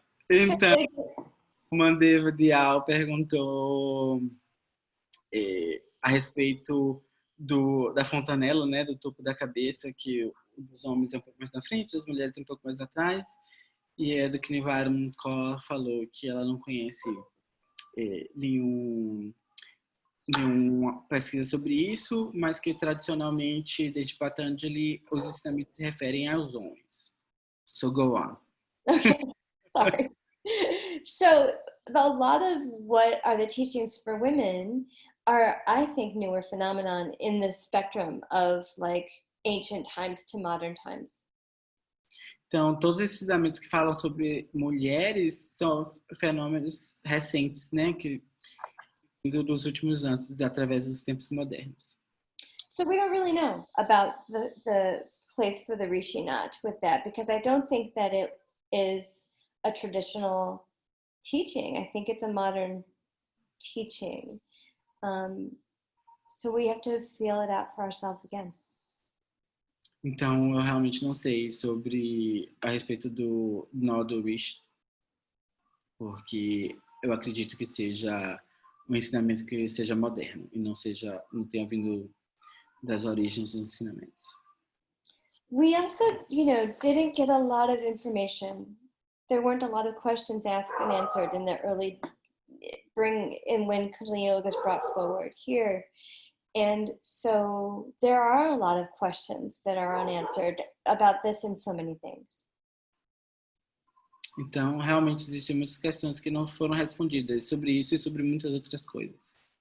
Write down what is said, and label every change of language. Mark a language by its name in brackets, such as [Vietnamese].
[Portuguese] Então, o Mandeva Dial perguntou a respeito da fontanela, né, do topo da cabeça, que os homens é um pouco mais na frente, as mulheres um pouco mais atrás, e a DukhNiwaran Kaur falou que ela não conhece nenhuma pesquisa sobre isso, mas que tradicionalmente, desde Patanjali, os ensinamentos se referem aos homens. [English] So go on. Okay, sorry. So a lot of what are the teachings for women are, I think, newer phenomenon in the spectrum of like ancient times to modern times. [Portuguese] Então, todos esses ensinamentos que falam sobre mulheres são fenômenos recentes, né, que dos últimos anos, através dos tempos modernos. [English] So we don't really know about the place for the Rishinat with that, because I don't think that it is a traditional teaching. I think it's a modern teaching. So we have to feel it out for ourselves again. [Portuguese] Então, eu realmente não sei a respeito do nó do Rishi, porque eu acredito que seja um ensinamento que seja moderno e não tenha vindo das origens dos ensinamentos. [English] We also, didn't get a lot of information. There weren't a lot of questions asked and answered in the early when Kundalini Yoga was brought forward here. And so there are a lot of questions that are unanswered about this and so many things. [Portuguese] Então, realmente existem muitas questões que não foram respondidas sobre isso e sobre muitas outras coisas.